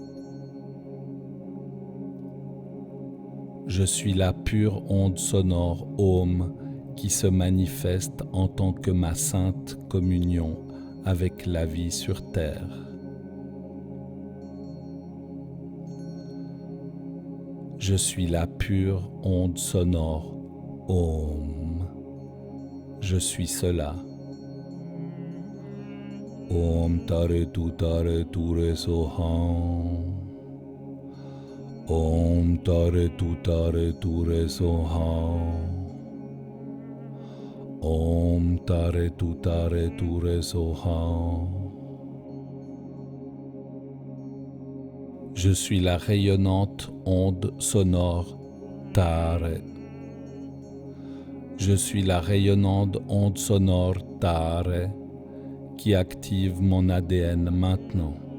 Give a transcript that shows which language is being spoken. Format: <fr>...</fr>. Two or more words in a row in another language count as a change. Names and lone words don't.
<fr>Je suis la pure onde sonore Om qui se manifeste en tant que ma sainte communion avec la vie sur terre. Je suis la pure onde sonore Om. Je suis cela.</fr> <sa>ॐ तारे तुत्तारे तुरे स्वाहा. ॐ तारे तुत्तारे तुरे स्वाहा. ॐ तारे तुत्तारे तुरे स्वाहा.</sa> <fr>Je suis la rayonnante onde sonore Tare. Je suis la rayonnante onde sonore Tare qui active mon ADN maintenant.</fr>